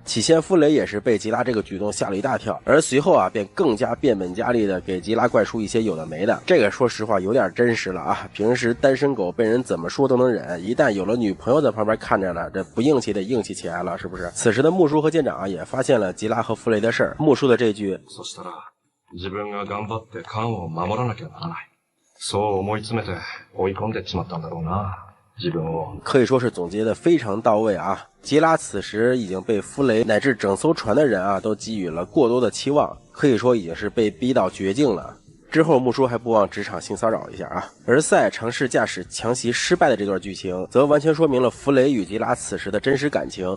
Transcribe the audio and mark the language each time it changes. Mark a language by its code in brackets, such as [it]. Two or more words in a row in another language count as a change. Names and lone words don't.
[zh] 起先弗雷也是被吉拉这个举动吓了一大跳，而随后啊便更加变本加厉的给吉拉灌输一些有的没的。这个说实话有点真实了啊，平时单身狗被人怎么说都能忍，一旦有了女朋友在旁边看着呢，这不硬气得硬气起来了，是不是？此时的木叔和舰长啊也发现了吉拉和弗雷的事儿。木叔的这句 [ja] そしたら自分が頑張ってカンを守らなきゃならない、そう思い詰めて追い込んでしまったんだろうな、自分を [zh] 可以说是总结的非常到位啊。吉拉此时已经被弗雷乃至整艘船的人啊都给予了过多的期望，可以说已经是被逼到绝境了。之后木叔还不忘职场性骚扰一下啊，而赛尝试驾驶强袭失败的这段剧情则完全说明了弗雷与吉拉此时的真实感情。